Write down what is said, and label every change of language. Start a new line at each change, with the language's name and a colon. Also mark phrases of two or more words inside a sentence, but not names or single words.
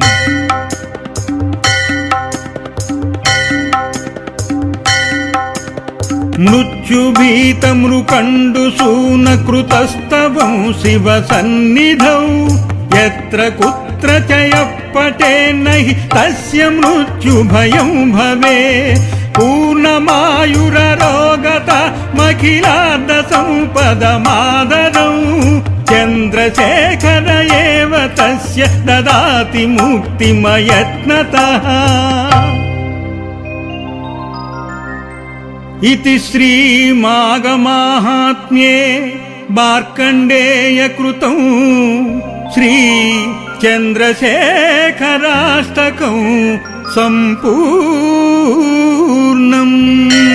Sanskrit: మృత్యుభీతమృకండుసూనకృతస్తవం శివ సన్నిధౌ యత్ర కుత్ర చ యః పఠేన్నహి తస్య మృత్యుభయం భవే పూర్ణమాయురరోగత మఖిలార్ధ సంపదమాదరౌ చంద్రశేఖర ఏవ తస్య దదాతి ముక్తిమయత్నతః इति श्रीमागमाहात्म्ये मार्कण्डेयकृतं श्रीचन्द्रशेखराष्टकं सम्पूर्णम्।